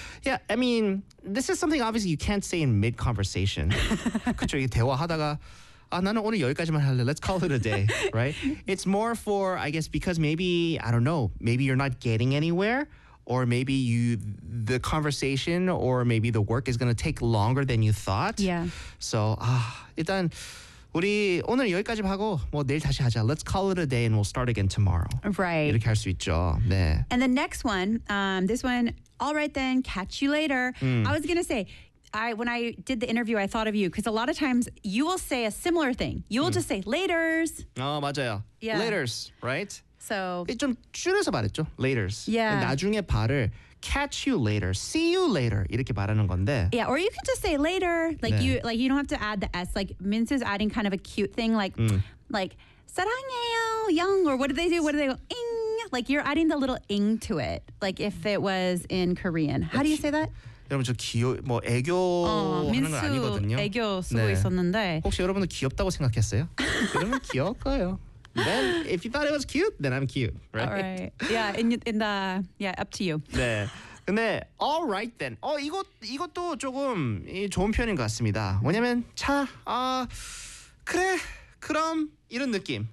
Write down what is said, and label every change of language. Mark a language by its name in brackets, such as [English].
[English] Yeah, I mean, this is something obviously you can't say in mid-conversation. [Korean] 그렇죠, 대화하다가 아, 나는 오늘 여기까지만 할래. [English] Let's call it a day, right? It's more for, I guess, because maybe, I don't know, maybe you're not getting anywhere, or maybe you, the conversation, or maybe the work is going to take longer than you thought. Yeah. [Korean] So, 일단 우리 오늘 여기까지 하고 뭐 내일 다시 하자. [English] Let's call it a day and we'll start again tomorrow. Right. [Korean] 이렇게 할 수 있죠. 네. [English] And the next one, this one, all right then, catch you later. I was going to say, when I did the interview, I thought of you because a lot of times you will say a similar thing. You will just say, laters. [Korean] 어, 맞아요. [English] Yeah. Laters, right? So. [Korean] 좀 줄여서 말했죠. Laters. [English] Yeah. [Korean] 나중에 발을. Catch you later. See you later. 이렇게 말하는 건데. [English] Yeah, or you can just say later. Like, 네. you like you don't have to add the S. Like, Mince is adding kind of a cute thing. Like, like 사랑해요, young. Or what do they do? What do they go? Ing. Like, you're adding the little ing to it. Like, if it was in Korean. How do you say that? [Korean] 여러분, 저 뭐 애교 하는 건 아니거든요. 민수 애교 쓰고 네. 있었는데. 혹시 여러분도 귀엽다고 생각했어요? 그러면 귀여워요. [English] Then, if you thought it was cute, then I'm cute, right? All right. Yeah, in the up to you. [Korean] 네. 근데 all right then. 어 이것도 조금 좋은 표현인 것 같습니다. 왜냐면 자, 그래 그럼 이런 느낌.